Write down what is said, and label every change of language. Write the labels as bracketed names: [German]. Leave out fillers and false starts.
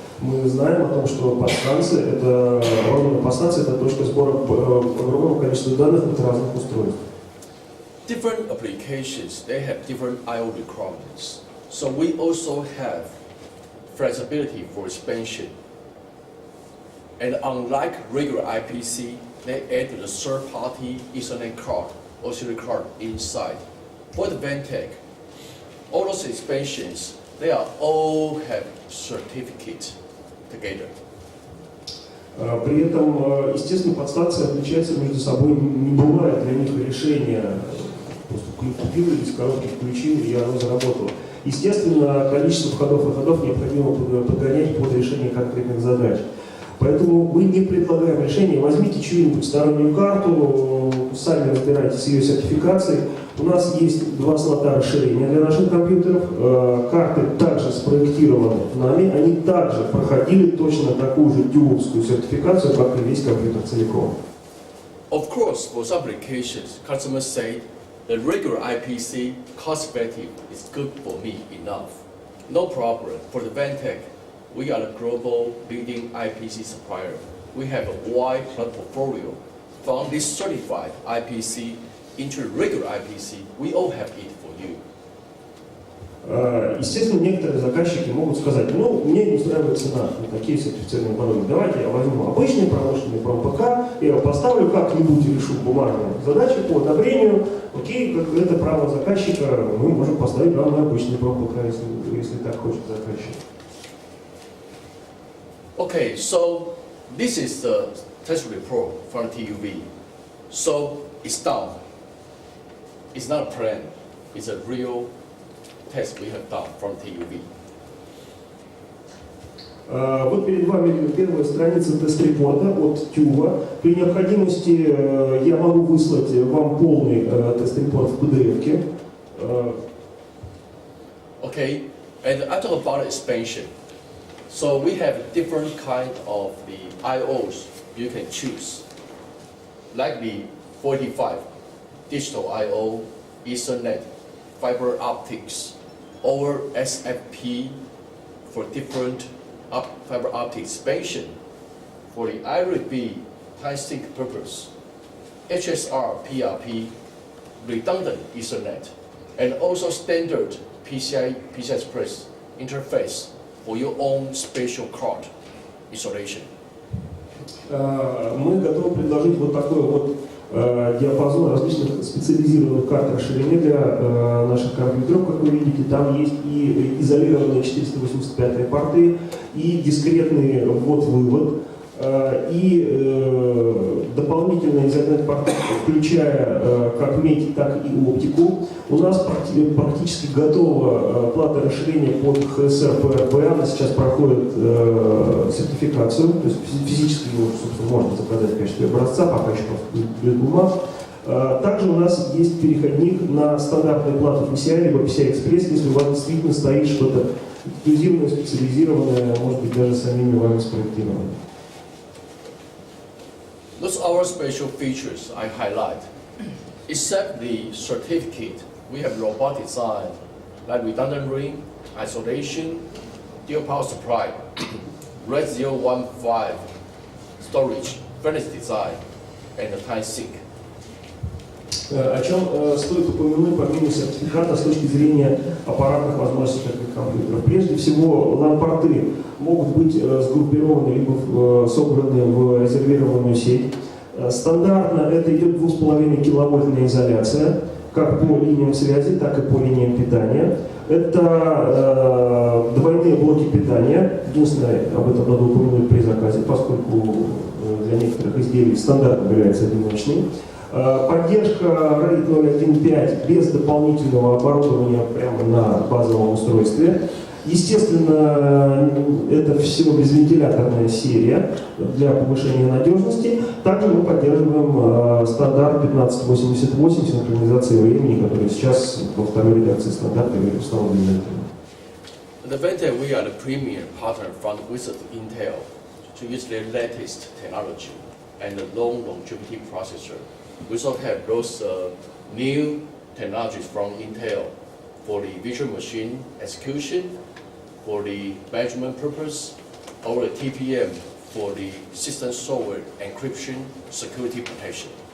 [Russian] Мы знаем о том, что подстанция – это точка сбора огромного количества данных от разных устройств. [English] Different applications, they have different I/O requirements. So we also have flexibility for expansion. And unlike regular IPC, they add the third-party Ethernet card, auxiliary card inside. For the Advantech, all those expansions, they are all have certificate together. [Russian] При этом, естественно, подстанции отличаются между собой, не бывает для них решения. Просто купил из коробки, включил, и оно заработало. Естественно, количество входов необходимо подгонять под решение конкретных задач. Поэтому мы не предлагаем решение. Возьмите чью-нибудь стороннюю карту, сами разбирайтесь с ее сертификацией. У нас есть 2 слота расширения для наших компьютеров. Карты также спроектированы нами. Они также проходили точно такую же тюбовскую сертификацию, как и весь компьютер целиком. [English] Of course, for some applications, customers say the regular IPC cost-effective is good for me enough. No problem. For the Advantech, we are the global leading IPC supplier. We have a wide product portfolio. From this certified IPC into regular IPC, we all have it for you. [Russian] Естественно, некоторые заказчики могут сказать, ну, мне не устраивает цена на такие сертифицированные оборудования. Давайте я возьму обычный промышленный ПК, я его поставлю, как-нибудь решу бумажные задачи по одобрению. Окей, как это право заказчика, мы можем поставить вам на обычный ПК, если так хочет заказчик. [English] Okay, so this is the test report from TUV. So it's done. It's not a plan. It's a real test we have done from TUV. [Russian] Вот перед вами первая страница тест-репорта от Тюва. При необходимости я могу выслать вам полный тест-репорт в PDF-ке. [English] Okay, and I talk about expansion. So we have different kind of the IOs you can choose, like the 45 digital IO, Ethernet, fiber optics, or SFP for different fiber optic expansion. For the IRB high sync purpose, HSR PRP, redundant Ethernet, and also standard PCI Express interface for your own special card installation. [Russian] Мы готовы предложить вот такой вот диапазон различных специализированных карт расширения для наших компьютеров. Как вы видите, там есть и изолированные 485 порты, и дискретный ввод-вывод, и дополнительные Ethernet-порты, включая как медь, так и оптику. У нас практически готова плата расширения под HSR-PRP. Она сейчас проходит сертификацию, то есть физически его, собственно, можно заказать в качестве образца, пока еще без бумаг. Также у нас есть переходник на стандартную плату PCI, либо PCI Express, если у вас действительно стоит что-то эксклюзивное, специализированное, может быть, даже самими вами спроектированное. [English] Those are our special features I highlight. Except the certificate, we have robot design, like redundant ring, isolation, dual power supply, RED 015 storage, furnace design, and the time sync. [Russian] О чем стоит упомянуть помимо сертификата с точки зрения аппаратных возможностей таких компьютеров. Прежде всего, LAN-порты могут быть сгруппированы либо собраны в резервированную сеть. Стандартно это идет 2,5 киловольтная изоляция, как по линиям связи, так и по линиям питания. Это двойные блоки питания. Единственное, об этом надо упомянуть при заказе, поскольку для некоторых изделий стандарт является одиночный. Поддержка RAID 0.1.5 без дополнительного оборудования прямо на базовом устройстве. Естественно, это все безвентиляторная серия для повышения надежности. Также мы поддерживаем стандарт 1588 синхронизации времени, который сейчас во второй редакции стандарта установлен. [English] At Advantech, we are the premier partner from Intel to use their latest technology and the long longevity processor. We also have those new technologies from Intel for the virtual machine execution, for the management purpose, or the TPM for the system software encryption, security protection.